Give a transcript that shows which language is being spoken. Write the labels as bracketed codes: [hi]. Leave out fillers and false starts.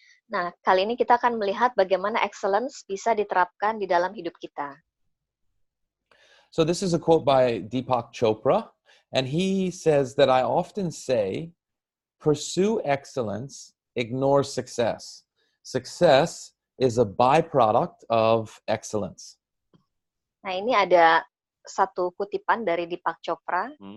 [id] Nah, kali ini kita akan melihat bagaimana excellence bisa diterapkan di dalam hidup kita. [en] So this is a quote by Deepak Chopra, and he says that I often say, pursue excellence, ignore success. Success is a byproduct of excellence. [id] Nah, ini ada satu kutipan dari Deepak Chopra.